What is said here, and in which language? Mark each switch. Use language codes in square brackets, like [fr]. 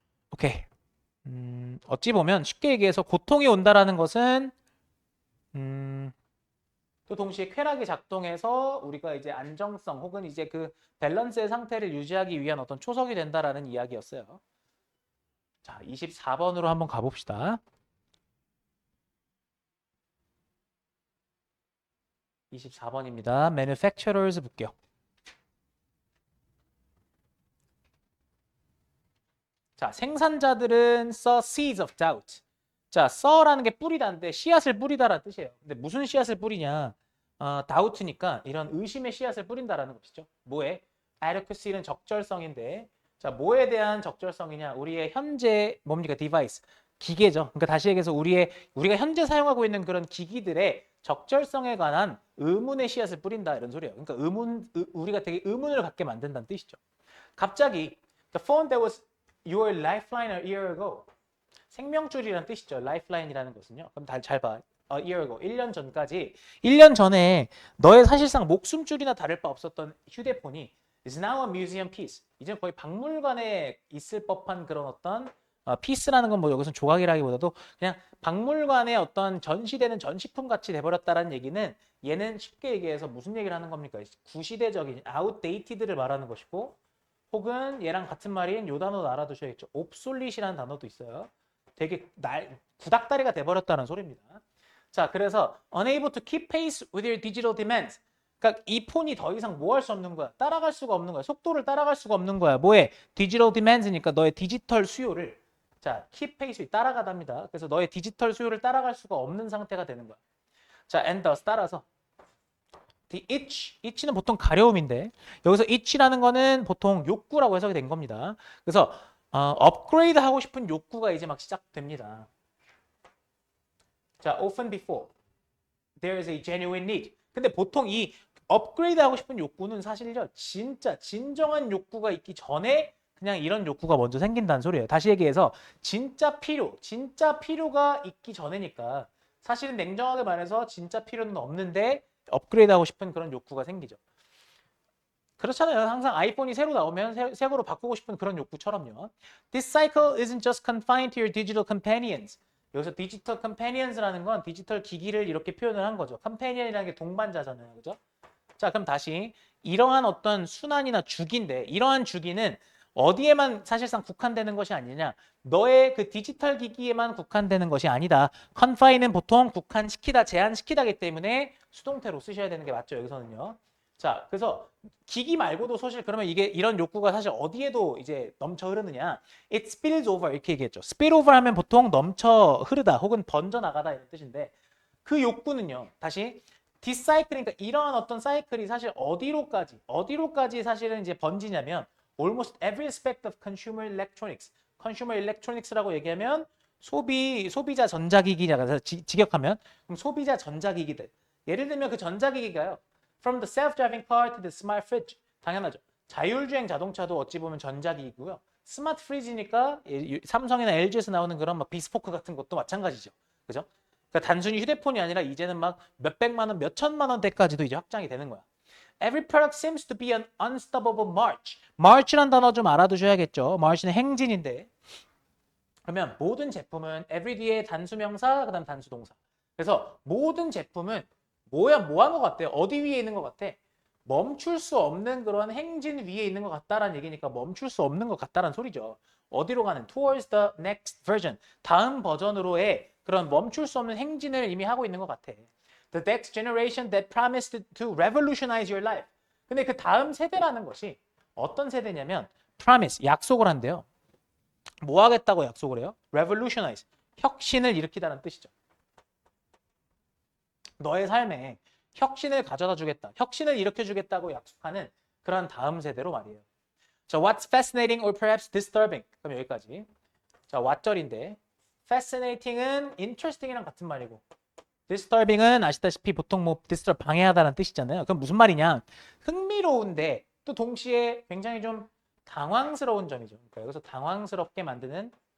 [ko] 오케이. 어찌 보면 쉽게 얘기해서 고통이 온다라는 것은 또 동시에 쾌락이 작동해서 우리가 이제 안정성 혹은 이제 그 밸런스의 상태를 유지하기 위한 어떤 초석이 된다라는 이야기였어요. 자, 24번으로 한번 가봅시다. 24번입니다. Manufacturers 볼게요. 자, 생산자들은 [en] sow seeds of doubt. [ko] 자, sow라는 게 뿌리다인데 씨앗을 뿌리다라는 뜻이에요. 근데 무슨 씨앗을 뿌리냐? doubt니까 이런 의심의 씨앗을 뿌린다라는 것이죠. 뭐에? adequacy는 적절성인데, 자, 뭐에 대한 적절성이냐? 우리의 현재 뭡니까? device, 기계죠. 그러니까 다시 얘기해서 우리가 현재 사용하고 있는 그런 기기들의 적절성에 관한 의문의 씨앗을 뿌린다 이런 소리예요. 그러니까 우리가 되게 의문을 갖게 만든다는 뜻이죠. 갑자기 [en] the phone that was your lifeline a year ago. [ko] 생명줄이라는 뜻이죠. lifeline이라는 것은요. 그럼 잘 봐. [en] A year ago. [ko] 1년 전까지 1년 전에 너의 사실상 목숨줄이나 다를 바 없었던 휴대폰이 [en] is now a museum piece. [ko] 이제 거의 박물관에 있을 법한 그런 어떤 피스라는 건 뭐 여기서 조각이라기보다도 그냥 박물관에 어떤 전시되는 전시품 같이 돼버렸다라는 얘기는 얘는 쉽게 얘기해서 무슨 얘기를 하는 겁니까? 구시대적인 outdated를 말하는 것이고 혹은 얘랑 같은 말인 요 단어도 알아두셔야겠죠. obsolete이라는 단어도 있어요. 되게 구닥다리가 돼버렸다는 소리입니다. 자, 그래서 [en] unable to keep pace with your digital demands. [ko] 그러니까 이 폰이 더 이상 뭐 할 수 없는 거야? 따라갈 수가 없는 거야. 속도를 따라갈 수가 없는 거야. 뭐에? digital demands니까 너의 디지털 수요를 자, keep pace 따라가답니다. 그래서 너의 디지털 수요를 따라갈 수가 없는 상태가 되는 거야. 자, [en] and thus [ko] 따라서 the itch는 보통 가려움인데 여기서 itch라는 거는 보통 욕구라고 해석이 된 겁니다. 그래서 업그레이드 하고 싶은 욕구가 이제 막 시작됩니다. 자, [en] often before there is a genuine need. [ko] 근데 보통 이 업그레이드 하고 싶은 욕구는 사실요 진짜 진정한 욕구가 있기 전에 그냥 이런 욕구가 먼저 생긴다는 소리예요. 다시 얘기해서 진짜 필요가 있기 전에니까 사실은 냉정하게 말해서 진짜 필요는 없는데 업그레이드 하고 싶은 그런 욕구가 생기죠. 그렇잖아요. 항상 아이폰이 새로 나오면 새 거로 바꾸고 싶은 그런 욕구처럼요. [en] This cycle isn't just confined to your digital companions. [ko] 여기서 디지털 companions라는 건 디지털 기기를 이렇게 표현을 한 거죠. companion이라는 게 동반자잖아요. 그죠? 자, 그럼 다시 이러한 어떤 순환이나 주기인데 이러한 주기는 어디에만 사실상 국한되는 것이 아니냐. 너의 그 디지털 기기에만 국한되는 것이 아니다. confine은 보통 국한시키다, 제한시키다기 때문에 수동태로 쓰셔야 되는 게 맞죠. 여기서는요. 자, 그래서 기기 말고도 사실 그러면 이게 이런 욕구가 사실 어디에도 이제 넘쳐 흐르느냐? [en] It spills over [ko] 이렇게 얘기했죠. spill over 하면 보통 넘쳐 흐르다 혹은 번져 나가다 이런 뜻인데 그 욕구는요. 다시 디사이클이니까 이러한 어떤 사이클이 사실 어디로까지 사실은 이제 번지냐면 [en] almost every aspect of consumer electronics. [ko] consumer electronics라고 얘기하면 소비자 전자기기라고 직역하면 그럼 소비자 전자기기들. 예를 들면 그 전자기기가요. [en] From the self-driving car to the smart fridge. [ko] 당연하죠. 자율주행 자동차도 어찌 보면 전자기기고요. 스마트 프리지니까 삼성이나 LG에서 나오는 그런 막 비스포크 같은 것도 마찬가지죠. 그죠? 그러니까 단순히 휴대폰이 아니라 이제는 막 몇백만 원, 몇천만 원대까지도 이제 확장이 되는 거야. [en] Every product seems to be an unstoppable march. [ko] march란 단어 좀 알아두셔야겠죠. march는 행진인데. 그러면 모든 제품은 every 뒤에 단수명사, 그다음 단수동사. 그래서 모든 제품은 뭐한 것 같아요? 어디 위에 있는 것 같아? 멈출 수 없는 그런 행진 위에 있는 것 같다라는 얘기니까 멈출 수 없는 것 같다라는 소리죠. 어디로 가는? [en] Towards the next version. [ko] 다음 버전으로의 그런 멈출 수 없는 행진을 이미 하고 있는 것 같아. [en] The next generation that promised to revolutionize your life. [ko] 근데 그 다음 세대라는 것이 어떤 세대냐면 promise, 약속을 한대요. 뭐 하겠다고 약속을 해요? revolutionize, 혁신을 일으키다는 뜻이죠. 너의 삶에 혁신을 가져다 주겠다. 혁신을 일으켜 주겠다고 약속하는 그런 다음 세대로 말이에요. 자, [en] what's fascinating or perhaps disturbing? [ko] 그럼 여기까지. 자, what절인데 fascinating은 interesting이랑 같은 말이고 disturbing은 아시다시피 보통 뭐 disturb 방해하다는 뜻이잖아요. 그럼 무슨 말이냐? 흥미로운데 또 동시에 굉장히 좀 당황스러운 점이죠. 그러니까 여기서 당황스럽게 만드는.